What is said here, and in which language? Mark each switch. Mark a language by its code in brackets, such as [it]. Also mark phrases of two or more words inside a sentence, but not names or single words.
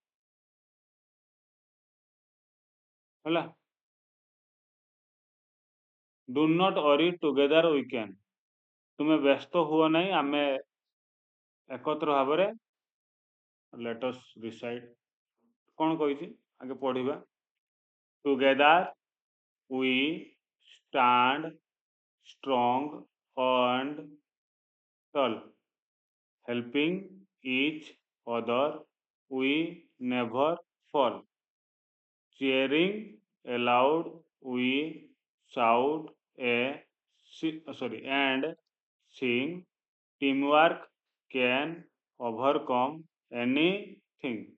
[or] ହେଲା, [en] do not worry, together we can, [or] ତୁମେ ବ୍ୟସ୍ତ ହୁଅ ନାହିଁ, ଆମେ ଏକତ୍ର ଭାବରେ, [en] let us recite, [or] କ'ଣ କହିଛି ଆଗେ ପଢିବା। [en] together we stand strong and tall, helping each other, we never fall. Cheering aloud, we shout a and seeing teamwork can overcome anything.